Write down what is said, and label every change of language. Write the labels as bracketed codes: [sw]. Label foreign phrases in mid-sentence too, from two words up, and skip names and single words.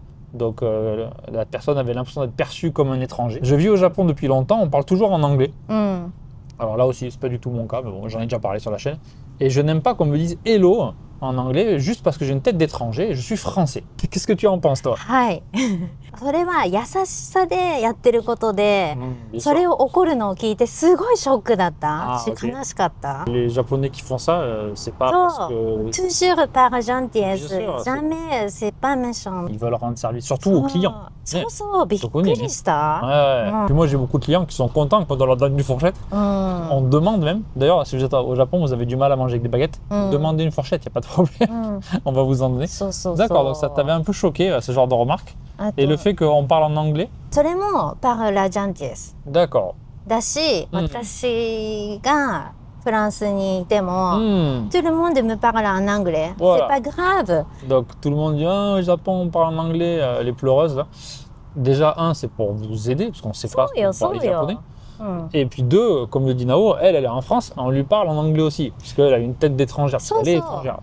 [fr] Donc la personne avait l'impression d'être perçue comme un étranger. Je vis au Japon depuis longtemps, on parle toujours en anglais. Alors là aussi, c'est pas du tout mon cas, mais bon, j'en ai déjà parlé sur la chaîne. Et je n'aime pas qu'on me dise hello en anglais juste parce que j'ai une tête d'étranger et je suis français. Qu'est-ce que tu en penses, toi? [ja] それは優しさでやってることで、それを怒るのを聞いてすごいショックだったし、悲しかった。 [fr] Les Japonais qui font ça, c'est pas parce que... Toujours par gentillesse, jamais c'est pas méchant. Ils veulent rendre service, surtout aux clients. [ja] そうそう、びっくりした。 [fr] Puis moi j'ai beaucoup de clients qui sont contents quand on leur donne une fourchette. On demande même, d'ailleurs si vous êtes au Japon, vous avez du mal à manger avec des baguettes, demandez une fourchette, il n'y a pas de problème. On va vous en donner. D'accord, donc ça t'avait un peu choqué, ce genre de remarques. Et le fait qu'on parle en anglais? それも par la gentillesse. D'accord. [ja] だし、私がフランスにいても、 [fr] tout le monde me parle en anglais. C'est pas grave. Donc tout le monde dit, au Japon on parle en anglais, les pleureuses là. Déjà, c'est pour vous aider, parce qu'on ne sait pas parler japonais. Et puis deux, comme le dit Nao, elle est en France, on lui parle en anglais aussi, puisqu'elle a une tête d'étrangère, elle est étrangère.